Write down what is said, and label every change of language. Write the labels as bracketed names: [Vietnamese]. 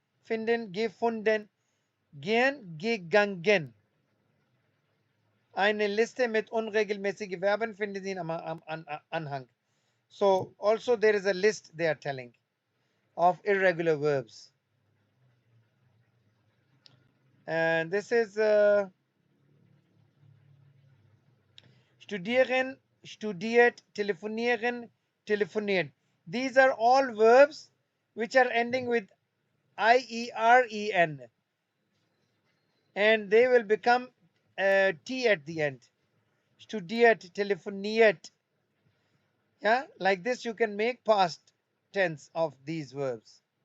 [German] finden, gefunden, gehen, gegangen. Eine Liste mit unregelmäßigen Verben finden Sie am Anhang. [English] So also there is a list they are telling of irregular verbs. And this is studieren, studiert, telefonieren, telefoniert. These are all verbs which are ending with ieren, and they will become t at the end. Studiert, telefoniert. Yeah, like this you can make past tense of these verbs.